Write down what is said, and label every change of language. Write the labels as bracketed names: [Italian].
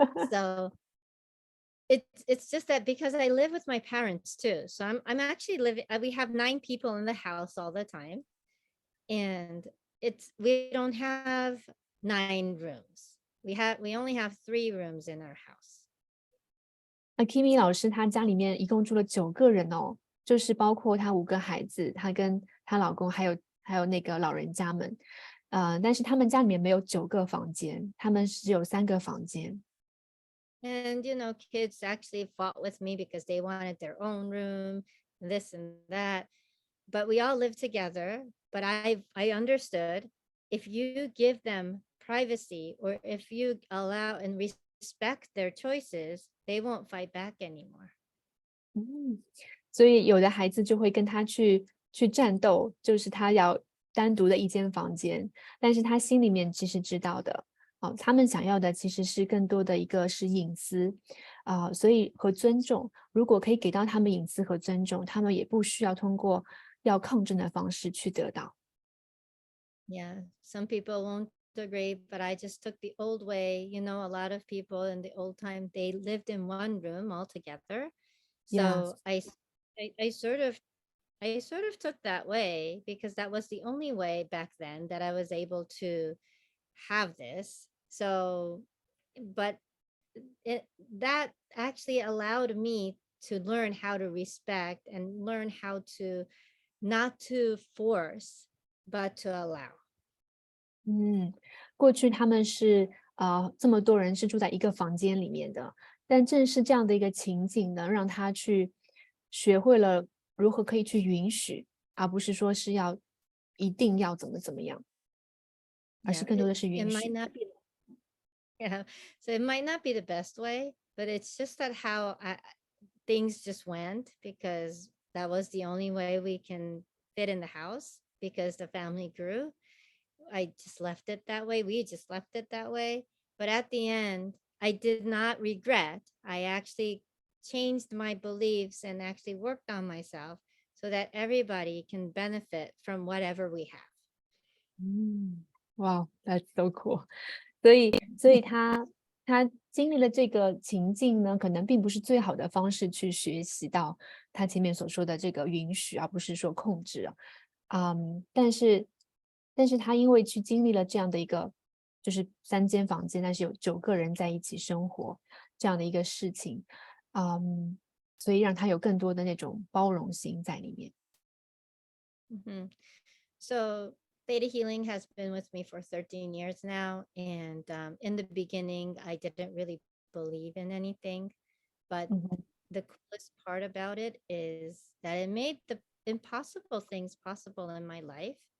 [English] So it's just that because I live with my parents too. So I'm actually living, we have 9 people in the house all the time. And we don't have 9 rooms. We only have 3 rooms in our house. [Chinese] Akemi 老师她家里面一共住了9个人就是包括她5个孩子，她跟她老公还有那个老人家们。但是他们家里面没有9个房间，他们只有3个房间。 [English] And kids actually fought with me because they wanted their own room, this and that. But we all live together. But I understood if you give them privacy or if you allow and respect their choices, they won't fight back anymore. [Chinese] 所以有的孩子就会跟他去战斗，就是他要单独的一间房间，但是他心里面其实知道的他们想要的其实是更多的一个是隐私所以和尊重，如果可以给到他们隐私和尊重，他们也不需要通过要抗争的方式去得到。 [English] Yeah, some people won't agree, but I just took the old way. A lot of people in the old time, they lived in one room all together. So I sort of I sort of took that way because that was the only way back then that I was able to have this. So, but it that actually allowed me to learn how to respect and learn how to not to force, but to allow. [Chinese] 过去他们是这么多人是住在一个房间里面的，但正是这样的一个情景呢，让他去学会了如何可以去允许，而不是说是要一定要怎么样，而是 [English] Yeah, [Chinese] 更多的是 [English] it [Chinese] 允 [English] might [Chinese] 许。 [English] not be, yeah. So it might not be the best way, but it's just that how things just went because that was the only way we can fit in the house because the family grew. I just left it that way. We just left it that way. But at the end, I did not regret. I actually changed my beliefs and actually worked on myself so that everybody can benefit from whatever we have. Wow, that's so cool. [Chinese] 所以他经历了这个情境呢，可能并不是最好的方式去学习到他前面所说的这个允许，而不是说控制。但是他因为去经历了这样的一个，就是3间房间，但是有9个人在一起生活这样的一个事情，所以让他有更多的那种包容心在里面。 Mhm. [English] So theta healing has been with me for 13 years now. And in the beginning, I didn't really believe in anything. But the coolest part about it is that it made the impossible things possible in my life.